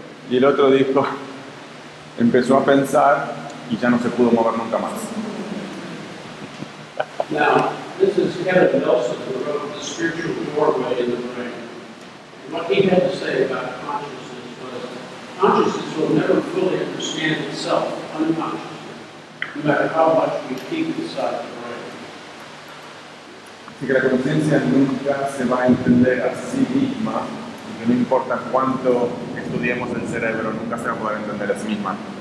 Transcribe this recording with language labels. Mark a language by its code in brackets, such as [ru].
[es] Y el otro dijo, empezó a pensar y ya no se pudo mover nunca más. [en] Now, this is Kenneth Nelson who wrote The Spiritual Doorway in the Brain. And what he had to say about consciousness was, consciousness will never fully understand understand itself unconsciously, no matter how much we peek inside the brain. [es] Así que la conciencia nunca se va a entender a sí misma, y que no importa cuánto estudiemos el cerebro, nunca se va a poder entender a sí misma.